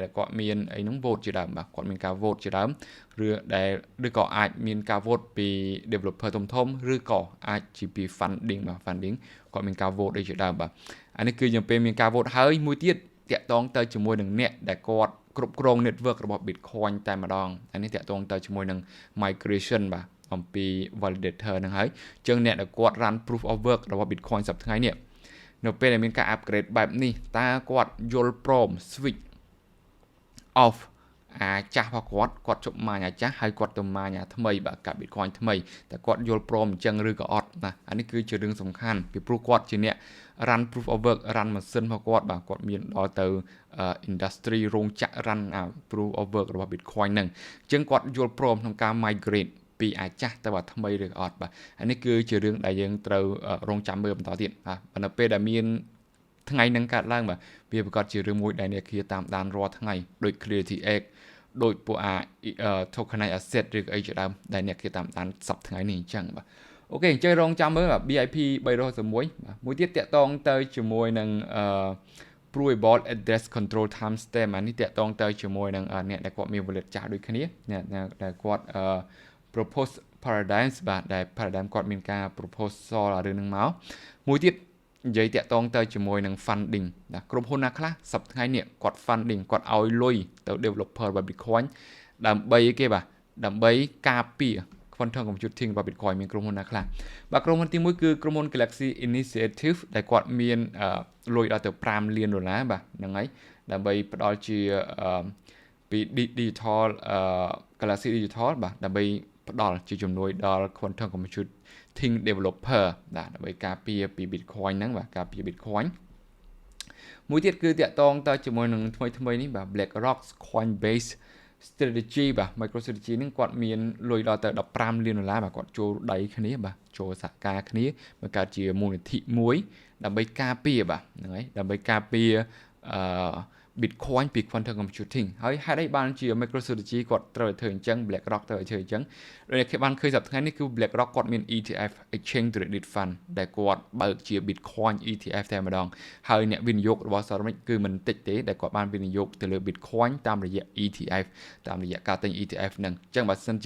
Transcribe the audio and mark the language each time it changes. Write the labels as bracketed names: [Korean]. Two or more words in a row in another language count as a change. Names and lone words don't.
[Khmer] ដែលគាត់មានអីហ្នឹង vote ជាដើមបាទគាត់មានការ vote ជាដើមឬក៏អាចមានការ vote ពី developer ធំឬក៏អាចជាពី funding បាទ funding គាត់មានការ vote អីជាដើមបាទអានេះគឺយើងពេលមានការ vote ហើយមួយទៀតតាក់ទងទៅជាមួយនឹងអ្នកដែលគាត់គ្រប់គ្រង network របស់ Bitcoin តែម្ដងអានេះតាក់ទងទៅជាមួយនឹង migration បាទអំពី validator ហ្នឹងហើយអញ្ចឹងអ្នកដែលគាត់ run [English] proof of work [Khmer] របស់ Bitcoin សប្តាហ៍ថ្ងៃនេះនៅពេលដែលមានការ upgrade បែបនេះតើគាត់យល់ព្រម switch off អាចាស់របស់គាត់ជប់ម៉ាញអាចាស់ហើយគាត់ទៅម៉ាញអាថ្មីបាទកាប់ Bitcoin ថ្មីតែគាត់យល់ព្រមអញ្ចឹងឬក៏អត់ណាអានេះគឺជារឿងសំខាន់ពីព្រោះគាត់ជា អ្នក [English] run proof of work [Khmer] run ម៉ាស៊ីនរបស់គាត់បាទគាត់មានដល់ទៅ industry រោងចក្រ [English] run proof of work [Khmer] របស់ Bitcoin ហ្នឹងអញ្ចឹង គាត់យល់ព្រមក្នុងការ migrate ពីអាចាស់ទៅអាថ្មីឬអត់បាទអានេះគឺជារឿងដែលយើងត្រូវរងចាំមើលបន្តទៀតបាទនៅពេលដែលមានថ្ងៃហ្នឹងកើតឡើងបាទវាប្រកាសជារឿងមួយដែលអ្នកគ្នាតាមដានរាល់ថ្ងៃដូច Clarity X ដូចពួក [English] tokenized asset [Khmer] ឬក៏អីជាដើមដែលអ្នកគ្នាតាមដានសប្តាហ៍ថ្ងៃនេះអញ្ចឹងបាទអូខេអញ្ចឹងរងចាំមើលបាទ BIP 311បាទមួយទៀតតាក់ទងទៅជាមួយនឹង [English] provable address control timestamp [Khmer] អានេះតាក់ទងទៅជាមួយនឹងអ្នកដែលគាត់មាន wallet ចាស់ដូចគ្នាអ្នកដែលគាត់ [English] propose paradigms [Khmer] បាទដែល paradigm គាត់មានការ proposal រឿងហ្នឹងមកមួយទៀតនិយាយតាក់ទងទៅជាមួយនឹង funding ណាក្រុមហ៊ុនណាខ្លះសប្តាហ៍ថ្ងៃនេះគាត់ funding គាត់ឲ្យលុយទៅ developer របស់ Bitcoin ដើម្បីគេបាទដើម្បីការពារ [English] quantum computing [Khmer] របស់ Bitcoin មានក្រុមហ៊ុនណាខ្លះបាទ ក្រុមហ៊ុនទី1គឺក្រុមហ៊ុន Galaxy Initiative ដែលគាត់មានលុយដល់ទៅ$5 លានបាទហ្នឹងហើយដើម្បីផ្ដល់ជាពី digital Galaxy Digital បាទដើម្បីផ្ដល់ជាជំនួយដល់ [English] quantum computing developer [Khmer] ដើម្បីការពារពី Bitcoin ហ្នឹងបាទការពារ Bitcoin មួយទៀតគឺតាក់ទងទៅជាមួយនឹងថ្មីនេះបាទ BlackRock Coinbase strategy បាទ MicroStrategy ហ្នឹងគាត់មានលុយដល់ទៅ$15 លានបាទគាត់ចូលដៃគ្នាបាទចូលសហការគ្នាបង្កើតជាមូលនិធិមួយដើម្បីការពារបាទហ្នឹងហើយដើម្បីការពារ Bitcoin ពី [English] quantum computing [Khmer] ហើយហេតុអីបានជា MicroStrategy គាត់ត្រូវធ្វើអញ្ចឹង BlackRock ត្រូវធ្វើអញ្ចឹងដូចគេបានឃើញសប្តាហ៍ថ្ងៃនេះគឺ BlackRock គាត់មាន ETF Exchange Traded Fund ដែលគាត់បើកជា Bitcoin ETF តែម្ដងហើយអ្នកវិនិយោគរបស់សហរដ្ឋគឺមិនតិចទេដែលគាត់បានវិនិយោគទៅលើ Bitcoin តាមរយៈ ETF តាមរយៈការទិញ ETF ហ្នឹងអញ្ចឹងបើសិនជា